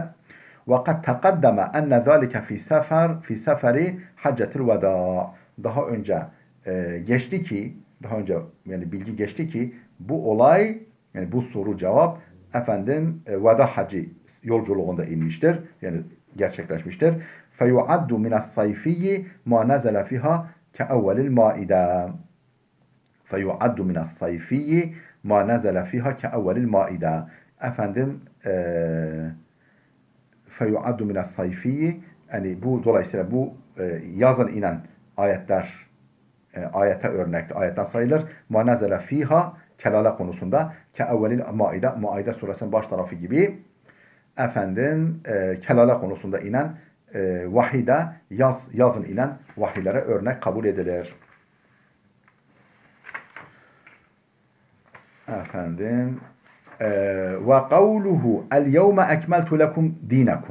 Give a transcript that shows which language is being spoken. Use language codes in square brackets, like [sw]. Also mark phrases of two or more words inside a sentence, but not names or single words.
[ar] وقد تقدم أن ذلك في سفر حجة الوداع. [tr] Daha önce geçti ki, daha önce yani bilgi geçti ki bu olay, yani bu soru cevap efendim veda hacı yolculuğunda inmiştir. Yani gerçekleşmiştir. [ar] فَيُعَدُّ مِنَ الصَّيْفِيِّ مَا نَزَلَ فِيهَا كَأَوَّلِ الْمَائِدَةِ فَيُعَدُّ مِنَ الصَّيْفِيِّ مَا نَزَلَ فِيهَا كَأَوَّلِ الْمَائِدَةِ Efendim فَيُعَدُّ مِنَ الصَّيْفِيِّ [tr] yani bu dolayısıyla bu yazın inen ayetler ayete örnekti. Ayetten sayılır. [ar] مَا نَزَلَ فِيهَا [tr] kelale konusunda [ar] كَأَوَّلِ الْمَائِدَةِ [tr] Maide suresinin baş tarafı gibi efendim kelale konusunda inen vahide yazın inen vahiylere örnek kabul edilir. [ar] Efendim وقوله اليوم أكملت لكم دينكم.